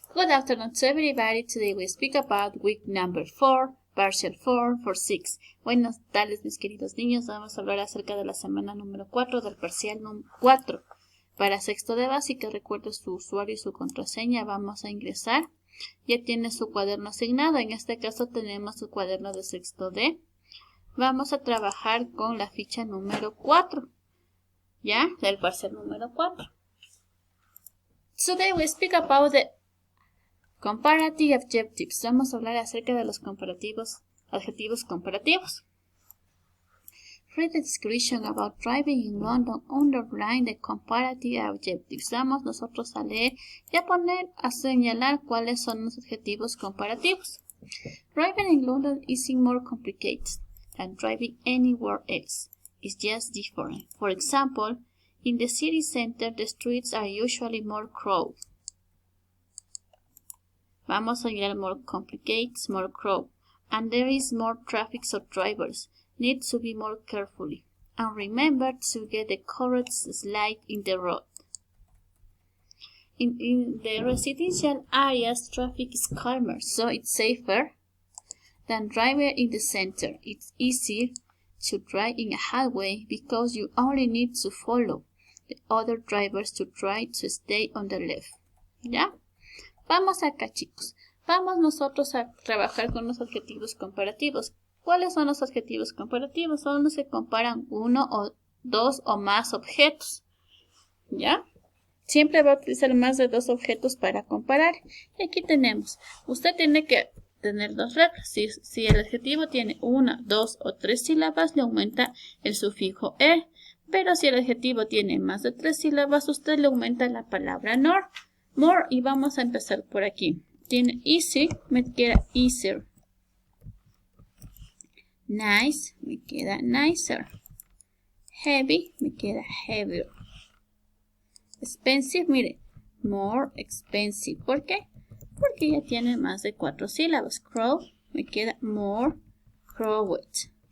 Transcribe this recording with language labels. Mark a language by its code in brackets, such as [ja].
[en] Good afternoon to everybody. Today we speak about week number 4, partial 4 for 6. [es] Buenas tardes, mis queridos niños. Vamos a hablar acerca de la semana número 4 del parcial 4. Para sexto de básica, recuerde su usuario y su contraseña. Vamos a ingresar. Ya tiene su cuaderno asignado. En este caso tenemos su cuaderno de sexto D. Vamos a trabajar con la ficha número 4. ¿Ya? Del parcial número 4. [en] Today we speak about the comparative adjectives. [es] Vamos a hablar acerca de los adjetivos comparativos. [en] Read the description about driving in London. Underline the comparative adjectives. [es] Vamos nosotros a leer y a señalar cuáles son los adjetivos comparativos. [en] Driving in London isn't more complicated than driving anywhere else. It's just different. For example, in the city center, the streets are usually more crowded. [es] Vamos a mirar [en] more complicated, more crowded. And there is more traffic, so drivers need to be more carefully. And remember to get the correct slide in the road. In the residential areas, traffic is calmer, so it's safer than driving in the center. It's easier to drive in a highway because you only need to follow the other drivers to try to stay on the left. [es] ¿Ya? Vamos acá, chicos. Vamos nosotros a trabajar con los adjetivos comparativos. ¿Cuáles son los adjetivos comparativos? Son los que comparan uno o dos o más objetos. ¿Ya? Siempre va a utilizar más de dos objetos para comparar. Y aquí tenemos. Usted tiene que tener dos reglas. Si el adjetivo tiene una, dos o tres sílabas, le aumenta el sufijo er. Pero si el adjetivo tiene más de tres sílabas, usted le aumenta la palabra more. Y vamos a empezar por aquí. Tiene easy, me queda easier. Nice, me queda nicer. Heavy, me queda heavier. Expensive, mire, more expensive. ¿Por qué? Porque ya tiene más de cuatro sílabas. Crow, me queda more crowed.